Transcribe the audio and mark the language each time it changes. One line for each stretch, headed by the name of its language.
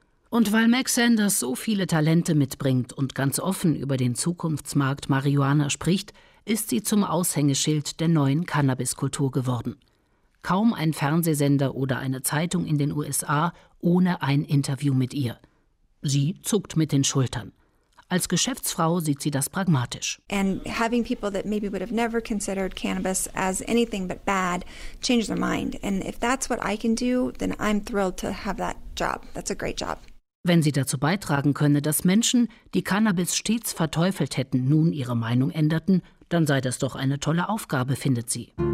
German: Und weil Max Sanders so viele Talente mitbringt und ganz offen über den Zukunftsmarkt Marihuana spricht, ist sie zum Aushängeschild der neuen Cannabiskultur geworden. Kaum ein Fernsehsender oder eine Zeitung in den USA ohne ein Interview mit ihr. Sie zuckt mit den Schultern. Als Geschäftsfrau sieht sie das pragmatisch.
English: And having people that maybe would have never considered cannabis as anything but bad change their mind. And if that's what I can do, then I'm thrilled to have that job. That's a great job.
German: Wenn sie dazu beitragen könne, dass Menschen, die Cannabis stets verteufelt hätten, nun ihre Meinung änderten, dann sei das doch eine tolle Aufgabe, findet sie.